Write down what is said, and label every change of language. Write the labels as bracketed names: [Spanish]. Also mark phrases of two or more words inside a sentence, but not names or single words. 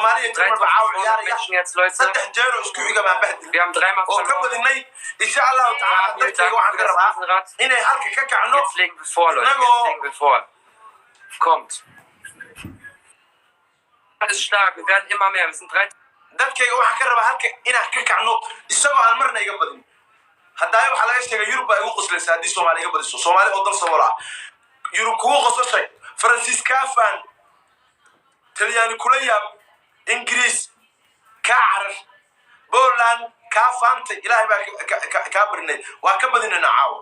[German] 3.500 Menschen jetzt, Leute. Wir haben 3-mal verloren. Jetzt legen wir vor, Leute. Jetzt legen wir vor. Kommt. Das ist stark. Wir werden immer mehr. Wir sind 3. [Somali] dadkayga waxaan ka rabaa halka inaan ka kacno isagoo aan marna iga badin haddaay waxaa laga sheegay yurub baa igu qoslaysa haddii soomaali iga badiso soomaali oo dal sabool ah yurub kugu qosashay faransiis kaafaan talyaani kula yaab ingiriis kaa carar Poland kaa faantay ilaahay baa kaa barinay waa ka badinaynaa caawo